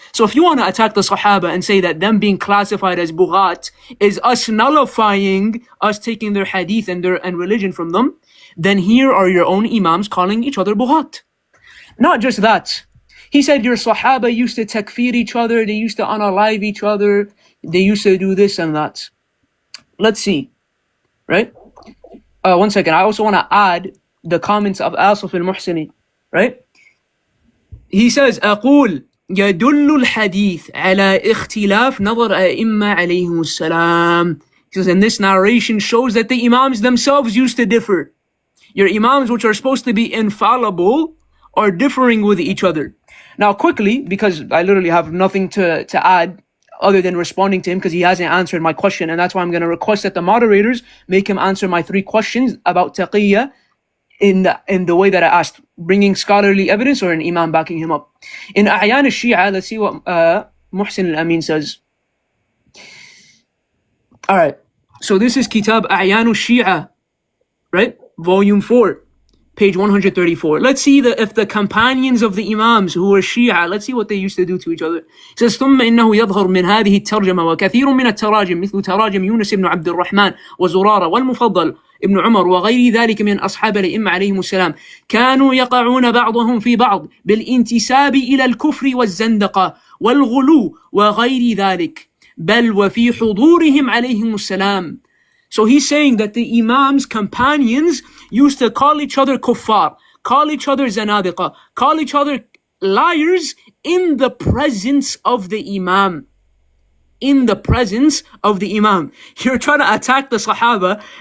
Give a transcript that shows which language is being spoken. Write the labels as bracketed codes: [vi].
[en] So if you want to attack the Sahaba and say that them being classified as bughat is us nullifying, us taking their hadith and religion from them, then here are your own Imams calling each other bughat. Not just that. He said your Sahaba used to takfir each other, they used to unalive each other, they used to do this and that. Let's see, right? One second, I also want to add the comments of Asif al-Muhsini, right? He says, [ar] أقول يدل الحديث على اختلاف نظر أئمة عليهم السلام. [en] He says, and this narration shows that the Imams themselves used to differ. Your Imams, which are supposed to be infallible, are differing with each other. Now quickly, because I literally have nothing to add other than responding to him because he hasn't answered my question, and that's why I'm going to request that the moderators make him answer my 3 questions about taqiyya in the way that I asked, bringing scholarly evidence or an Imam backing him up. In A'yan al-Shi'a, let's see what Muhsin al-Amin says. Alright, so this is Kitab A'yan al-Shi'a, right? Volume 4. Page 134. Let's see if the companions of the Imams who were Shia, let's see what they used to do to each other. It says, [ar] ثم إنه يظهر من هذه الترجمة وكثير من التراجم مثل تراجم يونس بن عبد الرحمن وزرارة والمفضل ابن عمر وغير ذلك من أصحاب الأئمة عليهم السلام كانوا يقعون بعضهم في بعض بالانتساب إلى الكفر والزندقة والغلو وغير ذلك بل وفي حضورهم عليهم السلام. [en] So he's saying that the Imams' companions used to call each other kuffar, call each other zanadiqa, call each other liars in the presence of the Imam. In the presence of the Imam. You're trying to attack the Sahaba.